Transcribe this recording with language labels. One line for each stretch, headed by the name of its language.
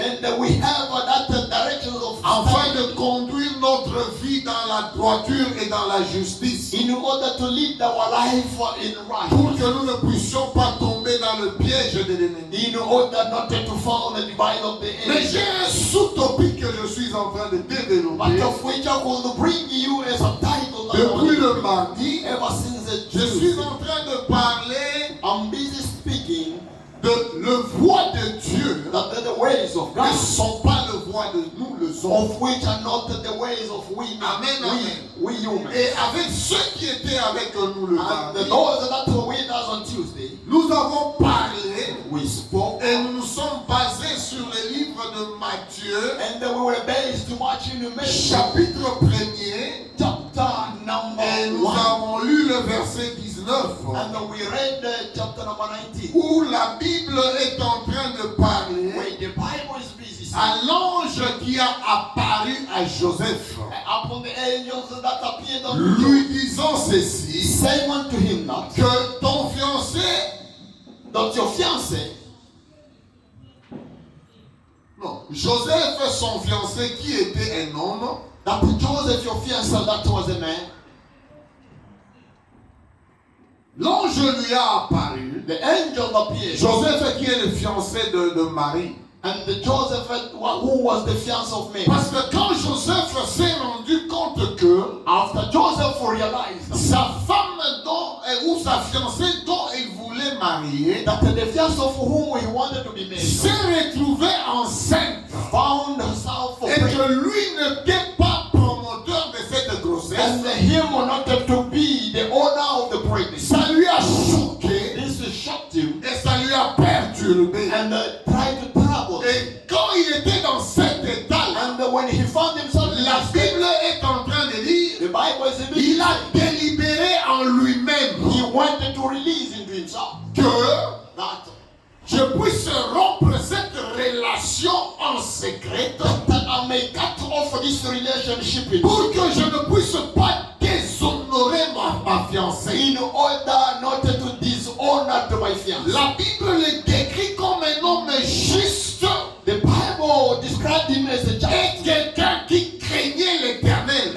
English: and we have that direction of
French: afin de conduire notre vie dans la droiture et dans la justice,
English: in order to lead our life in
French: pour
English: right,
French: que nous ne puissions pas tomber dans le piège de l'ennemi.
English: in order not to fall in the divide of the
French: Mais j'ai
English: enemy.
French: un sous-topic que je suis en train de
English: But
French: développer
English: of which I will bring you as a title.
French: depuis le mardi.
English: Ever since the
French: Je suis
English: Jews,
French: en train de parler
English: I'm busy speaking
French: de le voie de Dieu
English: that the ways of
French: ne
English: God,
French: sont pas le voie de nous le sommes.
English: of which are not the ways of we, Amen, amen. we humans.
French: Et avec ceux qui étaient avec nous le
English: And
French: mardi,
English: those that were with us on Tuesday,
French: nous avons parlé
English: we spoke,
French: et nous nous sommes basés sur le livre de Matthieu,
English: and we were based to watch in the
French: chapitre 1er,
English: chapter number
French: et nous
English: 1.
French: avons lu le verset 19,
English: And we read chapter number 19,
French: où la Bible est en train de parler
English: where the Bible is busy
French: à l'ange qui a apparu à Joseph,
English: upon the angels that appeared unto
French: lui
English: him,
French: disant ceci,
English: saying unto him that,
French: que ton fiancé,
English: that your fiancé,
French: non, Joseph, son fiancé qui était un homme,
English: that Joseph, your fiancé, that was a man,
French: l'ange lui a apparu.
English: the angel appeared,
French: Joseph qui est le fiancé de Marie.
English: and the Joseph who was the fiancé of Mary.
French: Parce que quand Joseph s'est rendu compte que
English: After Joseph realized
French: sa femme ou sa fiancée dont il voulait marier
English: that the fiancé of whom he wanted to be married
French: s'est retrouvée enceinte
English: found herself
French: et
English: pregnant,
French: que lui n'était pas promoteur de cette grossesse,
English: and him not to be the owner of the pregnancy.
French: ça lui a choqué
English: This shocked him
French: et ça lui a perturbé.
English: and tried to trouble him.
French: Et quand il était dans cet état,
English: And when he found himself in
French: la
English: that state,
French: Bible est en train de dire,
English: the Bible is
French: il a délibéré en lui-même
English: he wanted to release into himself
French: que
English: that
French: je puisse rompre cette relation en secret
English: I may cut off this relationship in,
French: pour que je ne puisse pas déshonorer ma fiancée.
English: in order not to dishonor to my fiancé.
French: La Bible le décrit comme un homme juste
English: The Bible described him as a
French: et
English: just,
French: quelqu'un qui craignait l'Éternel.